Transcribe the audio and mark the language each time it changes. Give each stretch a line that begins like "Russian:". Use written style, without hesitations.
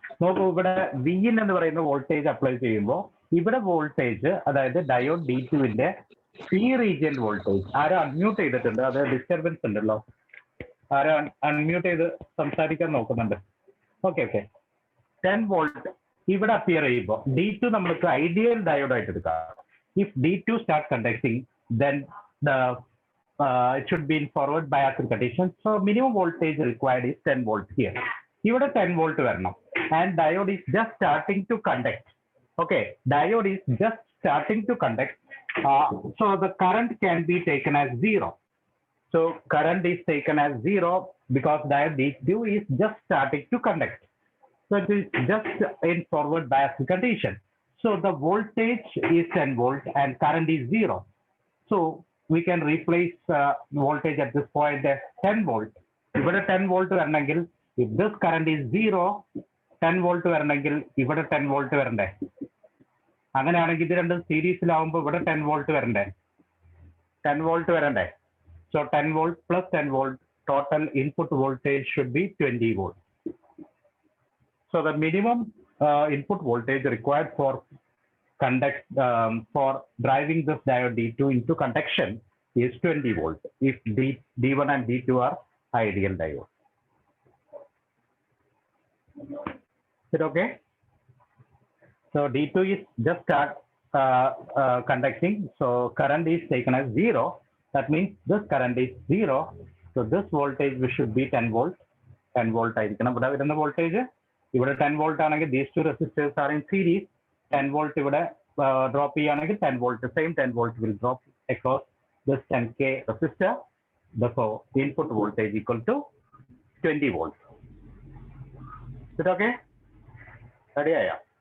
Malayalam: നോക്കൂ, ഇവിടെ Vin എന്ന് പറയുന്ന വോൾട്ടേജ് അപ്ലൈ ചെയ്യുമ്പോൾ ഇവിടെ വോൾട്ടേജ്, അതായത് ഡയോഡ് D2വിന്റെ P റീജിയൻ വോൾട്ടേജ്, ആരോ അൺമ്യൂട്ട് ചെയ്തിട്ടുണ്ട്, അത് ഡിസ്റ്റർബൻസ് ഉണ്ടല്ലോ. ആരോ അൺമ്യൂട്ട് ചെയ്ത് സംസാരിക്കാൻ നോക്കുന്നുണ്ട്. Okay okay. 10 വോൾട്ട് ഇവിടെ അപ്പിയർ ചെയ്യുമ്പോൾ D2 നമ്മൾക്ക് ഐഡിയൽ ഡയോഡ് ആയിട്ട് എടുക്കാം.
English: If D2 start conducting then the it should be in forward bias condition. So minimum voltage required is 10 volts here.
Malayalam: ഇവിടെ 10 volt വരണം.
English: And diode is just starting to conduct. Okay, diode is just starting to conduct. So the current can be taken as 0. So current is taken as 0 because diode D2 is just starting to conduct. So it is just in forward bias condition. So the voltage is 10 volt and current is 0. So we can replace voltage at this point as 10 volt.
Malayalam: ഇവിടെ 10 volt വരണമെങ്കിൽ,
English: if this current is 0,
Malayalam: 10 volt വരണമെങ്കിൽ ഇവിടെ 10 volt വരണ്ടേ? അങ്ങനെയാണെങ്കിൽ ഇത് രണ്ടും സീരീസിലാവുമ്പോൾ ഇവിടെ 10 volt വരണ്ടേ? 10 volt വരണ്ടേ?
English: So 10 volt plus 10 volt, total input voltage should be 20 volt. So the minimum input voltage required for driving this diode D2 into conduction is 20 volt if D1 and D2 are ideal diode. Is it okay? So D2 is just start conducting. So current is taken as 0. That means this current is 0. So this voltage should be 10 volt.
Malayalam: 10 volt ആയിരിക്കണം ഇവിടെ വരുന്ന voltage. ഇവിടെ 10 volt ആണെങ്കിൽ
English: these two resistors are in series.
Malayalam: 10 volt ഇവിടെ drop ചെയ്യുകയാണെങ്കിൽ
English: 10 volt, the same 10 volt will drop across this 10K resistor. Therefore, the input voltage equal to 20 volts. Is it okay?
Malayalam: Ready ആയോ?